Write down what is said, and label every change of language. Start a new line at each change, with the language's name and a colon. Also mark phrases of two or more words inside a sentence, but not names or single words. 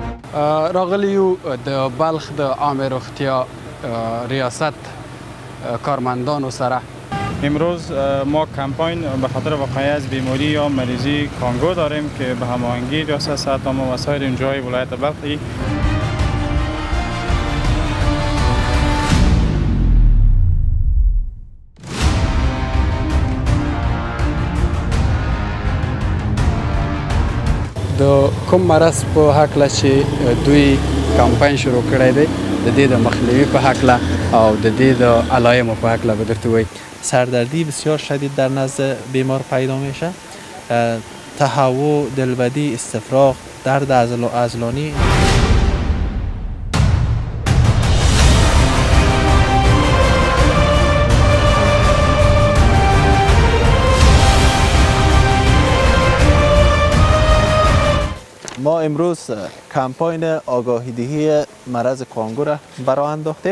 Pashto: راغلیو د بلخ د عامه روغتیا ریاست کارمندانو سره
Persian: امروز ما کمپاین به خاطر وقایع بیماری یا مریضی کانگو داریم که به هماهنگی ریاست صحت عامه و سایر جای ولایت بلخ
Pashto: د کوم مرض په هکله چې دوی کمپاین شروع کړی دی د دې د مخنیوي په هکله او د دې د علایمو په هکله به درته وایي.
Persian: سردردی بسیار شدید در نزد بیمار پیدا میشه، تهوع، دلبدی، استفراغ، درد عضلانی. ما امروز کمپاین آگاهی دهی مرض کانگو را براه انداختیم.